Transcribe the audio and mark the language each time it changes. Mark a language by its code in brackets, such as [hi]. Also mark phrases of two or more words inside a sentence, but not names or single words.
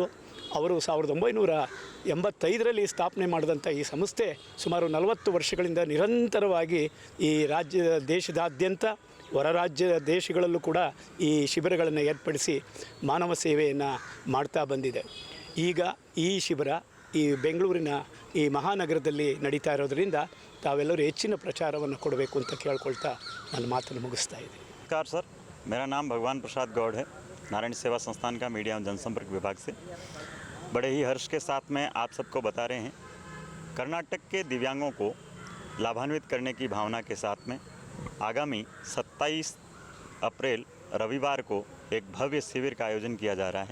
[kn] ಅವರು 1985ರಲ್ಲಿ ಸ್ಥಾಪನೆ ಮಾಡಿದಂಥ ಈ ಸಂಸ್ಥೆ ಸುಮಾರು 40 ವರ್ಷಗಳಿಂದ ನಿರಂತರವಾಗಿ ಈ ದೇಶದಾದ್ಯಂತ ಹೊರ ರಾಜ್ಯ ದೇಶಗಳಲ್ಲೂ ಕೂಡ ಈ ಶಿಬಿರಗಳನ್ನು ಏರ್ಪಡಿಸಿ ಮಾನವ ಸೇವೆಯನ್ನು ಮಾಡ್ತಾ ಬಂದಿದೆ. ಈಗ ಈ ಶಿಬಿರ ಈ ಬೆಂಗಳೂರಿನ ಈ ಮಹಾನಗರದಲ್ಲಿ ನಡೀತಾ ಇರೋದರಿಂದ ತಾವೆಲ್ಲರೂ ಹೆಚ್ಚಿನ ಪ್ರಚಾರವನ್ನು ಕೊಡಬೇಕು ಅಂತ ಕೇಳ್ಕೊಳ್ತಾ ನನ್ನ ಮಾತನ್ನು ಮುಗಿಸ್ತಾ ಇದ್ದೀನಿ. [hi] नमस्कार सर, मेरा नाम भगवान प्रसाद गौड़ है, नारायण सेवा संस्थान का मीडिया एवं जनसंपर्क विभाग से। बड़े ही हर्ष के साथ में आप सबको बता रहे हैं, कर्नाटक के दिव्यांगों को लाभान्वित करने की भावना के साथ में आगामी 27 अप्रैल रविवार को एक भव्य शिविर का आयोजन किया जा रहा है।